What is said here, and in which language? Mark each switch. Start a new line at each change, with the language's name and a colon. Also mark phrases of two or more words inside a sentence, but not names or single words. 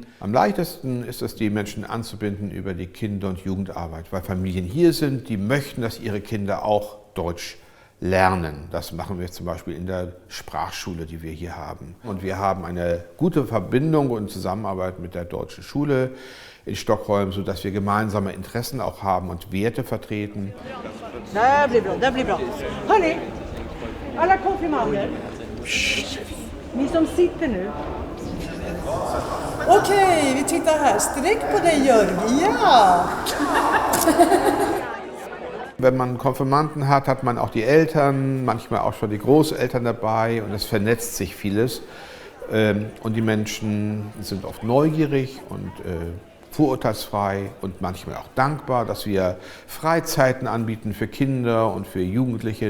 German: Am leichtesten ist es, die Menschen anzubinden über die Kinder- und Jugendarbeit, weil Familien hier sind, die möchten, dass ihre Kinder auch Deutsch lernen. Das machen wir zum Beispiel in der Sprachschule, die wir hier haben. Und wir haben eine gute Verbindung und Zusammenarbeit mit der Deutschen Schule in Stockholm, sodass wir gemeinsame Interessen auch haben und Werte vertreten.
Swedish: Da blir bra. Hörni, alla konfirmander. Ni som sitter nu. Okej, vi tittar här. Sträck på dig Jörg. Ja!
German: Wenn man Konfirmanden hat, hat man auch die Eltern, manchmal auch schon die Großeltern dabei und es vernetzt sich vieles. Und die Menschen sind oft neugierig und vorurteilsfrei und manchmal auch dankbar, dass wir Freizeiten anbieten für Kinder und für Jugendliche.